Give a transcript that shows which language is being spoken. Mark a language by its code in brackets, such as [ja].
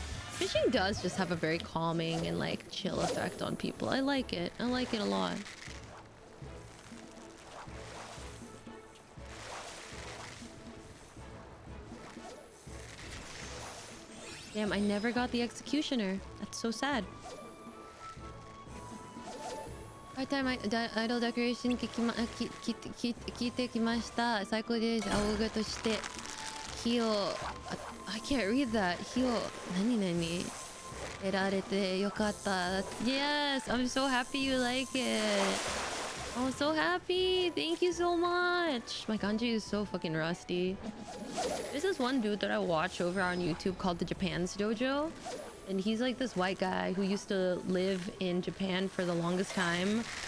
[en] Fishing does just have a very calming and, like, chill effect on people. I like it. I like it a lot. Damn, I never got the executioner. That's so sad. Part-time idol decoration [ja] 聞いてきました。最高です。 [en] awooga [ja] として火を [en] I can't read that. [ja] 火を何々得られてよかった。 [en] Yes, I'm so happy you like it. I'm so happy. Thank you so much. My kanji is so fucking rusty. There's this one dude that I watch over on YouTube called the Japan's Dojo. And he's like this white guy who used to live in Japan for the longest time.